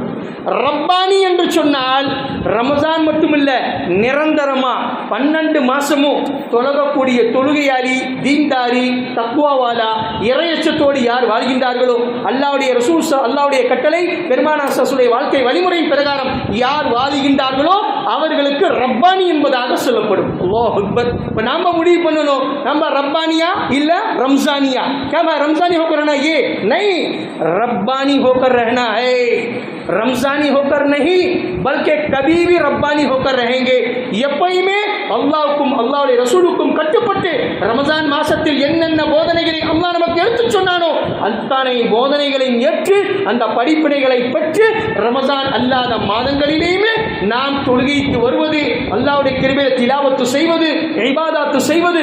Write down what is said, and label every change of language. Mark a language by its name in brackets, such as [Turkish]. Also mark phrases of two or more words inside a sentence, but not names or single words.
[Tamil] ரப்பானி என்று சொன்னால் ரமஜான் மட்டுமில்ல, நிரந்தரமா 12 மாசமும் தொழகக்கூடிய தொழுகையாளி, தீன்தாரி, தக்வாவாலா, இறையச்சத்தோடு யார் வாழ்கின்றார்களோ, அல்லாஹ்வுடைய ரசூல் அல்லாஹ்வுடைய கட்டளை பெருமானார் ஸல்லல்லாஹு வாழ்க்கை வழிமுறையின் பிரகாரம் யார் வாழ்கின்றார்களோ அவர்களுக்கு ரப்பானி என்பதாக சொல்லப்படும். [Arabic] الله أكبر. [Tamil] இப்போ நாம முடிவு பண்ணணும், நம்ம ரப்பானியா இல்ல ரம்ஜானியா? [Urdu] کیا رمضانی ہو کر رہنا یہ نہیں، ربانی ہو کر رہنا ہے. رمضانی ہو کر نہیں بلکہ کبھی بھی ربانی ہو کر رہیں گے. [Tamil] எப்பயுமே அல்லாஹ்வுக்கும் அல்லாஹ்வுடைய ரசூலுக்கும் கட்டுப்பட்டு ரமஜான் மாசத்தில் என்னென்ன போதனைகளை அல்லாஹ் நமக்கு எடுத்துச் சொன்னானோ அத்தனை போதனைகளையும் ஏற்று அந்த படிப்பினைகளை பெற்று ரமஜான் அல்லாத மாதங்களிலேயுமே நாம் தொழுகைக்கு வருவது, அல்லாஹ்வுடைய கிருபையை திலாவத்து செய்வது, இபாதத்து செய்வது.